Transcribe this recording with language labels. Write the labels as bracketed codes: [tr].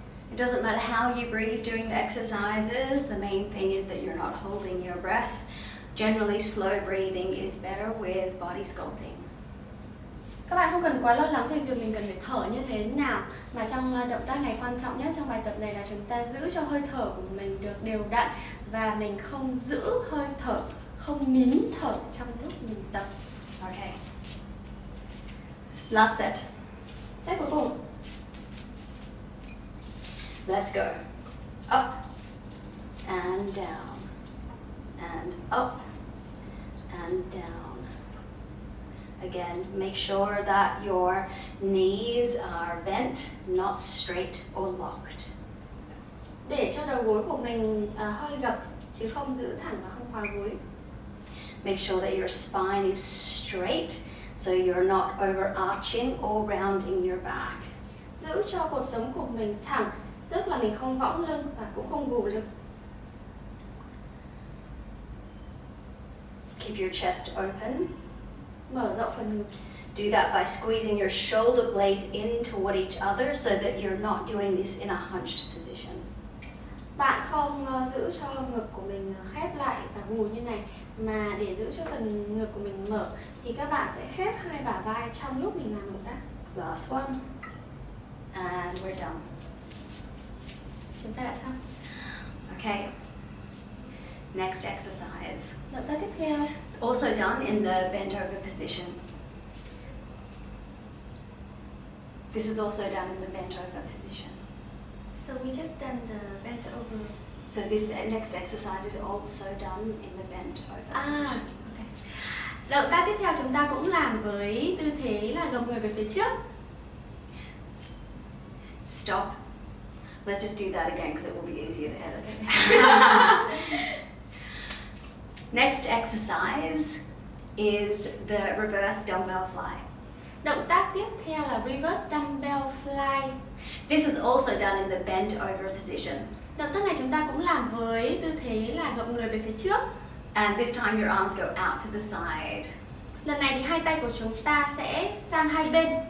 [en] It doesn't matter how you breathe during the exercises, the main thing is that you're not holding your breath. Generally, slow breathing is better with body sculpting. [vi] Các bạn không cần quá lo lắng về việc mình cần phải thở như thế nào, mà trong động tác này quan trọng nhất trong bài tập này là chúng ta giữ cho hơi thở của mình được đều đặn và mình không giữ hơi thở, không nín thở trong lúc mình tập. [en] Okay. Last set. [vi] Set cuối cùng. [en] Let's go. Up and down and up and down. Again, make sure that your knees are bent, not straight or locked. [vi] Để cho đầu gối của mình hơi gập chứ không giữ thẳng và không khóa gối. [en] Make sure that your spine is straight, so you're not overarching or rounding your back. [vi] Giữ cho cột sống của mình thẳng, tức là mình không võng lưng và cũng không gù lưng. [en] Keep your chest open. [vi] Mở rộng phần ngực. [en] Do that by squeezing your shoulder blades in toward each other so that you're not doing this in a hunched position. [vi] Bạn không giữ cho ngực của mình khép lại và gù như này, mà để giữ cho phần ngực của mình mở thì các bạn sẽ khép hai bả vai trong lúc mình làm động tác. [en] Last one. And we're done. [vi] Chúng ta đã xong. [en] Okay. Next exercise. [vi] Động tác tiếp theo. [en] Also done in the bent over position. This is also done in the bent over position. So we just done the bent over. So this next exercise is also done in the bent over position. Okay. [vi] Động tác tiếp theo chúng ta cũng làm với tư thế là gập người về phía trước. [en] Stop. Let's just do that again because it will be easier to edit. Next exercise is the reverse dumbbell fly. [vi] Động tác tiếp theo là reverse dumbbell fly. [en] This is also done in the bent over position. [vi] Động tác này chúng ta cũng làm với tư thế là gập người về phía trước. [en] And this time your arms go out to the side. [vi] Lần này thì hai tay của chúng ta sẽ sang hai bên.